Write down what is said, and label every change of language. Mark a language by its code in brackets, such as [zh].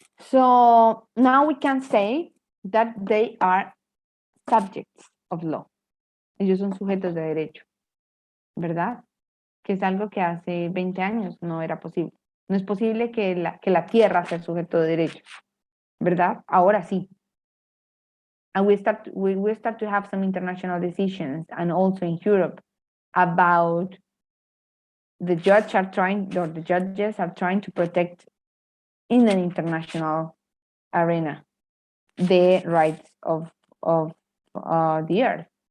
[en] So now we can say that they are subjects of law. [es] Ellos son sujetos de derecho, ¿verdad? Que es algo que hace 20 años no era posible. No es posible que la tierra sea sujeto de derecho, ¿verdad? Ahora sí. [en] And we start to have some international decisions and also in Europe about the judges are trying to protect in an international arena the rights of the earth.